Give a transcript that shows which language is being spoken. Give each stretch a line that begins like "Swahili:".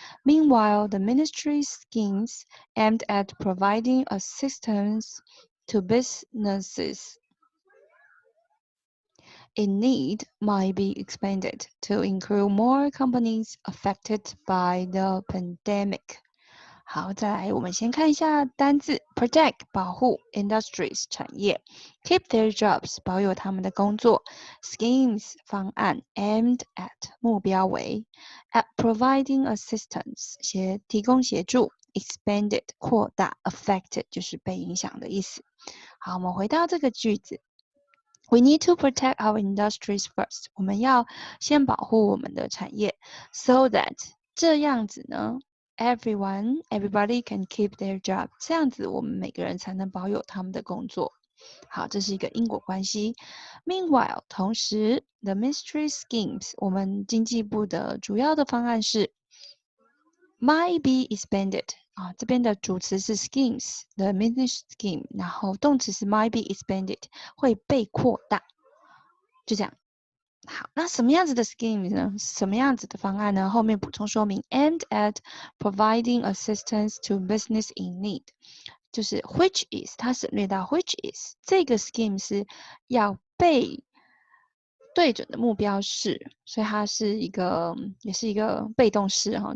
English: Meanwhile, the ministry's schemes aimed at providing assistance to businesses in need might be expanded to include more companies affected by the pandemic.
Chinese: 好，再来，我们先看一下单字 protect 保护 industries 产业 keep their jobs 保有他们的工作 schemes 方案 aimed at 目标为 at providing assistance 提供协助 expanded 扩大 affected 就是被影响的意思。好，我们回到这个句子。
English: We need to protect our industries first.
Chinese: 我们要先保护我们的产业 so that 这样子呢
English: everybody can keep their job.
Chinese: 这样子我们每个人才能保有他们的工作。好，这是一个因果关系。 Meanwhile， 同时 the ministry schemes 我们经济部的主要的方案是
English: might be expanded。
Chinese: 这边的主词是 schemes， the ministry scheme， 然后动词是 might be expanded， 会被扩大，就这样。好，那什么样子的 schemes 呢？什么样子的方案呢？后面补充说明
English: aimed at providing assistance to business in need，
Chinese: 就是 which is， 它省略到 which is， 这个 scheme 是要被对准的目标是，所以它是也是一个被动式哈。